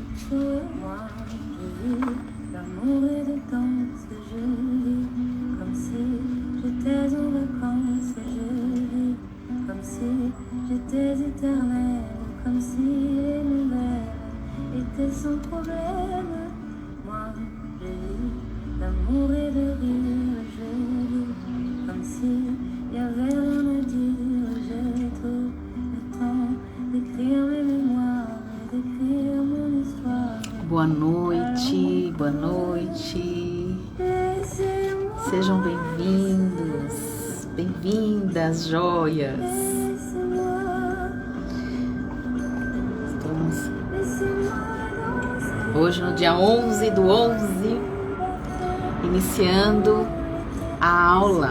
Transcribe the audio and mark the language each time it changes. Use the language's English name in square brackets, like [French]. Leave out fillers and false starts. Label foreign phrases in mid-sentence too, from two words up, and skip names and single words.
[French] Moi, je vis l'amour et de danse, je vis comme si j'étais en vacances, je vis comme si j'étais éternelle, comme si les nouvelles étaient sans problème. Moi, je vis l'amour et de rire, je vis comme si y avait rien à dire. J'ai tout le temps d'écrire mes mémoires et d'écrire mon histoire. [Portuguese] Boa noite, boa noite. Sejam bem-vindos, bem-vindas, joias. Estamos hoje no dia 11/11, iniciando a aula.